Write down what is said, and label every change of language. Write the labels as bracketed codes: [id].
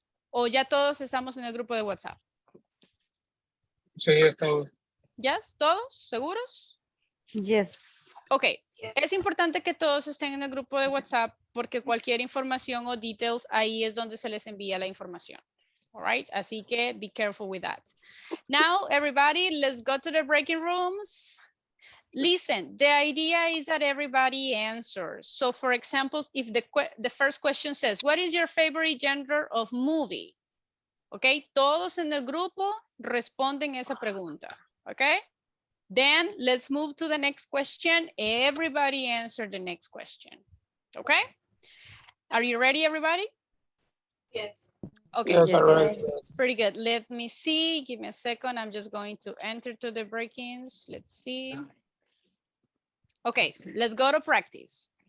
[es] ¿O ya todos estamos en el grupo de WhatsApp? Sí, estamos. [en] ¿Yes? [es] ¿Todos? ¿Seguros? [en] Yes. [es] Ok, es importante que todos estén en el grupo de WhatsApp porque cualquier información o [en] details, [es] ahí es donde se les envía la información. [en] All right, [es] así que [en] be careful with that. Now, everybody, let's go to the breaking rooms. Listen, the idea is that everybody answers. So, for example, if the first question says, what is your favorite genre of movie? [es] Ok, todos en el grupo responden esa pregunta. Ok. [en] Then let's move to the next question. Everybody answer the next question. Okay? Are you ready, everybody? Yes. Okay. Yes, all right. Pretty good. Let me see. Give me a second. I'm just going to enter to the break-ins. Let's see. Okay, let's go to practice.